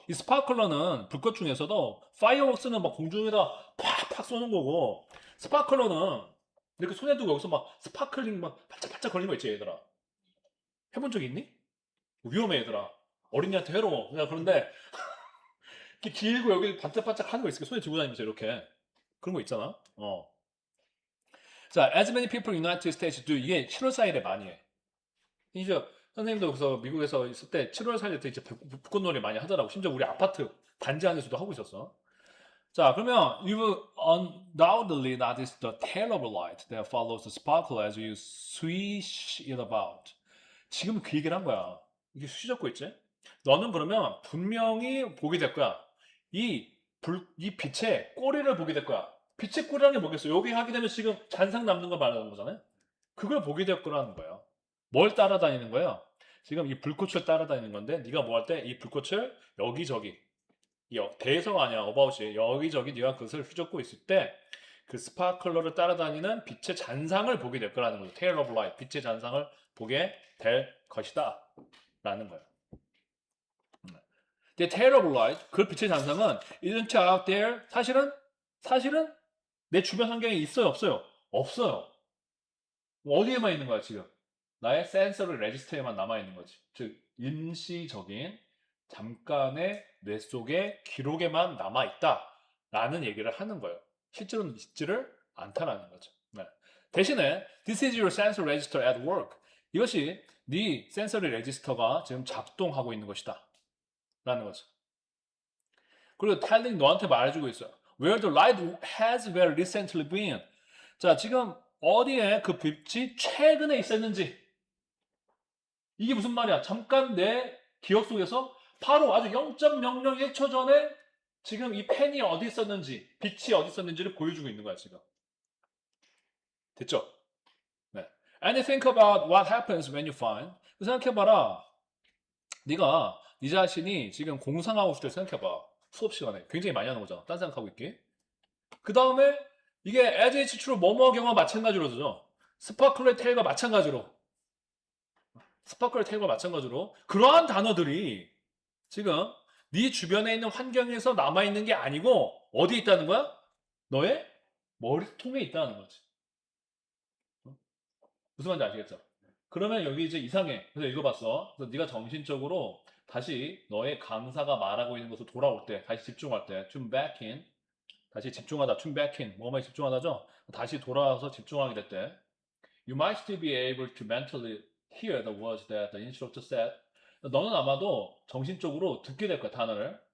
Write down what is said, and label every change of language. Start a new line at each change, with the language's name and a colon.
Korean: 이 스파클러는 불꽃 중에서도 파이어웍스는 막 공중에다 팍팍 쏘는 거고 스파클러는 이렇게 손에 두고 여기서 막 스파클링 막 반짝반짝 거리는 거 있지 얘들아. 해본 적 있니? 위험해 얘들아. 어린이한테 해로워. 그런데 이렇게 길고 여기 반짝반짝 하는 거 있으니까 손에 들고 다니면서 이렇게 그런 거 있잖아.
English: 자, as many people in United States do
Korean: 이게 7월 4일에 많이 해. 이제 선생님도 그래서 미국에서 있을 때 7월 4일 때 이제 불꽃놀이 많이 하더라고. 심지어 우리 아파트 단지 안에서도 하고 있었어. 자, 그러면
English: you will undoubtedly notice the tail of a light that follows the sparkle as you swish it about.
Korean: 지금 그 얘기를 한 거야. 이게 수시적고 있지? 너는 그러면 분명히 보게 될 거야. 이 빛의 꼬리를 보게 될 거야. 빛의 꼬리라는 게 뭐겠어? 여기 하게 되면 지금 잔상 남는 거 말하는 거잖아요? 그걸 보게 될 거라는 거예요. 뭘 따라다니는 거예요? 지금 이 불꽃을 따라다니는 건데, 네가 뭐 할 때 이 불꽃을 여기저기, 대해서가 아니야, 어바웃이. 여기저기 네가 그것을 휘젓고 있을 때, 그 스파클러를 따라다니는 빛의 잔상을 보게 될 거라는 거죠. 테일 오브 라이트, 빛의 잔상을 보게 될 것이다. 라는 거예요.
English: The tail of light,
Korean: 그 빛의 잔상은
English: isn't out there.
Korean: 사실은 내 주변 환경에 있어요, 없어요? 없어요. 어디에만 있는 거야, 지금? 나의 센서리 레지스터에만 남아있는 거지. 즉, 임시적인 잠깐의 뇌 속의 기록에만 남아있다. 라는 얘기를 하는 거예요. 실제로는 있지를 않다라는 거죠. 네. 대신에,
English: this is your sensory register at work.
Korean: 이것이 네 센서리 레지스터가 지금 작동하고 있는 것이다. 라는 거죠. 그리고 telling 너한테 말해주고 있어요.
English: Where the light has very recently been.
Korean: 자, 지금 어디에 그 빛이 최근에 있었는지. 이게 무슨 말이야? 잠깐 내 기억 속에서 바로 아주 0.001초 전에 지금 이 펜이 어디 있었는지, 빛이 어디 있었는지를 보여주고 있는 거야, 지금. 됐죠? 네.
English: And think about what happens when you find.
Korean: 생각해봐라. 네가 네 자신이 지금 공상하고 있을 때 생각해봐. 수업 시간에 굉장히 많이 하는 거잖아. 딴 생각하고 있기. 그 다음에 이게
English: as it's true
Korean: 뭐뭐 경우와 마찬가지로죠. 스파클의 테일과 마찬가지로 그러한 단어들이 지금 네 주변에 있는 환경에서 남아있는 게 아니고 어디 있다는 거야? 너의 머리통에 있다는 거지. 무슨 말인지 아시겠죠? 그러면 여기 이제 이상해. 그래서 읽어봤어. 그래서 네가 정신적으로 다시 너의 강사가 말하고 있는 것을 돌아올 때, 다시 집중할 때,
English: tune back in,
Korean: 다시 집중하다, tune back in, 뭐뭐에 집중하다죠? 다시 돌아와서 집중하게 될 때,
English: you might still be able to mentally hear the words that the instructor said.
Korean: 너는 아마도 정신적으로 듣게 될 거야, 단어를.